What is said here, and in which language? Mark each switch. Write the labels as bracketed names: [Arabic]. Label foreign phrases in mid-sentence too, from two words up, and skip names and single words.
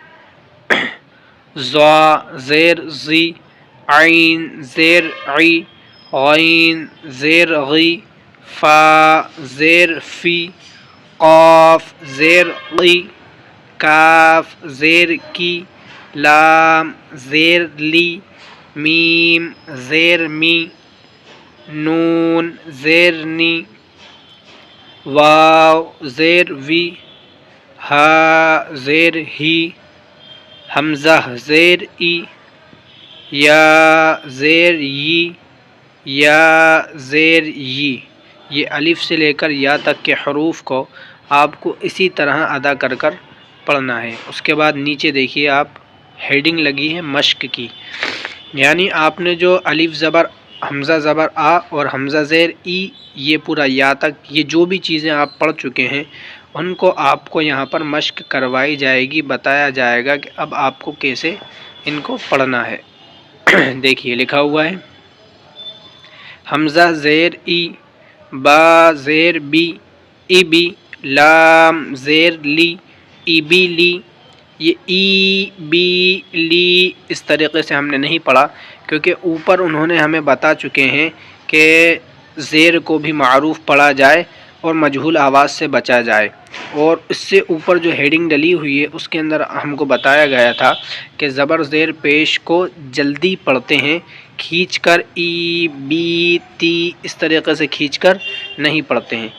[Urdu] ظا زیر زی، عین زیر عی، غین زیر غی، فا زیر فی، قاف زیر قی، کاف زیر کی، لام زیر لی، میم زیر می، نون زیر نی، واو زیر وی، ہا زیر ہی، حمزہ زیر ای، یا زیر یی، یا زیر یی۔ یہ الف سے لے کر یا تک کے حروف کو آپ کو اسی طرح ادا کر کر پڑھنا ہے۔ اس کے بعد نیچے دیکھیے آپ ہیڈنگ لگی ہے مشق کی، یعنی آپ نے جو الف زبر حمزہ زبر آ اور حمزہ زیر ای یہ پورا یا تک یہ جو بھی چیزیں آپ پڑھ چکے ہیں ان کو آپ کو یہاں پر مشق کروائی جائے گی، بتایا جائے گا کہ اب آپ کو کیسے ان کو پڑھنا ہے۔ دیکھیے لکھا ہوا ہے حمزہ زیر ای، با زیر بی، ای بی، لام زیر لی، ای بی لی۔ یہ ای بی لی اس طریقے سے ہم نے نہیں پڑھا کیونکہ اوپر انہوں نے ہمیں بتا چکے ہیں کہ زیر کو بھی معروف پڑھا جائے اور مجہول آواز سے بچا جائے، اور اس سے اوپر جو ہیڈنگ ڈلی ہوئی ہے اس کے اندر ہم کو بتایا گیا تھا کہ زبر زیر پیش کو جلدی پڑھتے ہیں، کھینچ کر ای بی تی اس طریقے سے کھینچ کر نہیں پڑھتے ہیں۔